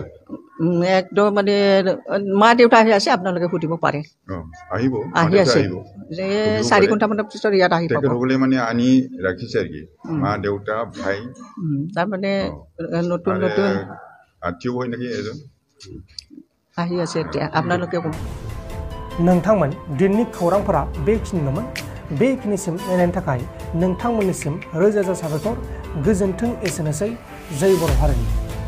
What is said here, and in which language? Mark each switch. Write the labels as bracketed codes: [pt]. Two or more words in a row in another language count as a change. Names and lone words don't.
[as] একদম মানে মা দেউতা আহি আছে, আপোনালোকে সুধিব পাৰে। আহি আছে যে 4 ঘণ্টামানৰ পিছত ইয়াত আহি পাব। মানে আনি ৰাখিছে আৰু কি মা দেউতা ভাই, তাৰমানে নতুন আত্মীয় হয় নেকি এজন আহি আছে এতিয়া, আপোনালোকে ক'ব। [brx] नोंथांमोन दिननि खौरांफोरा बेखिनिल'मोन। बेखिनिसिम नायनायनि थाखाय नोंथांमोननिसिम रोजा रोजा साबायखर। गोजोन्थों। एसेनोसै। जय बर' हारिनि।